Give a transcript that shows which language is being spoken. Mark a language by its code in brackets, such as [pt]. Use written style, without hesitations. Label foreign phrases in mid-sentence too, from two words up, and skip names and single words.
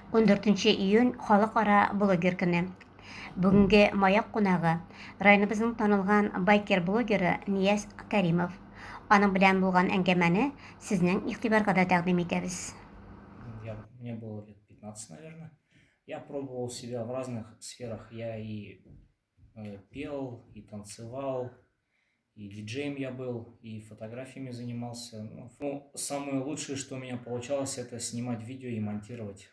[tt] 14 июнь Халыкара блогер көне. Бүгенге маяк кунагы районыбызның танылган байкер блогеры Нияз Кәримов. Аның белән булган әңгәмәне сезнең игътибарга да тәкъдим итәбез. [ru] Мне было лет 15, наверное. Я пробовал себя в разных сферах. Я и пел, и танцевал, и диджеем я был, и фотографиями занимался. Самое лучшее, что у меня получалось, это снимать видео и монтировать.